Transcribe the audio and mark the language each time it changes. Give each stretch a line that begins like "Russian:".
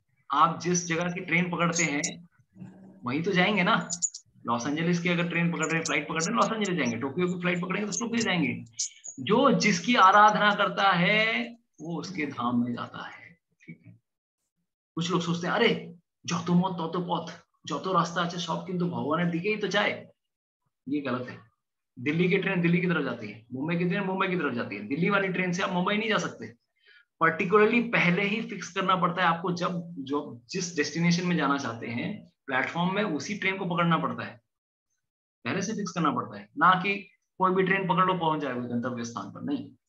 Hindi: आप जिस जगह की ट्रेन पकड़ते हैं वहीं तो जाएंगे ना। लॉस एंजलिस की अगर ट्रेन पकड़ रहे हैं, फ्लाइट पकड़ रहे हैं, लॉस एंजलिस जाएंगे। टोक्यो की फ्लाइट पकड़ेंगे तो टोक्यो जाएंगे। जो जिसकी आराधना करता है वो उसके धाम में जाता है, ठीक है। कुछ लोग सोचते हैं अरे
Bangla: যত মত তত পথ, যত রাস্তা আছে সব কিন্তু ভগবানের দিকেই তো যায়।
Hindi: ये गलत है। दिल्ली की ट्रेन दिल्ली की तरफ जाती है, मुंबई की ट्रेन मुंबई की तरफ जाती है। दिल्ली वाली ट्रेन से आप मुंबई नहीं जा सकते। पर्टिकुलरली पहले ही फिक्स करना पड़ता है आपको, जब जो जिस डेस्टिनेशन में जाना चाहते हैं प्लेटफॉर्म में उसी ट्रेन को पकड़ना पड़ता है, पहले से फिक्स करना पड़ता है, ना कि कोई भी ट्रेन पकड़ लो पहुंच जाएगा गंतव्य स्थान पर, नहीं।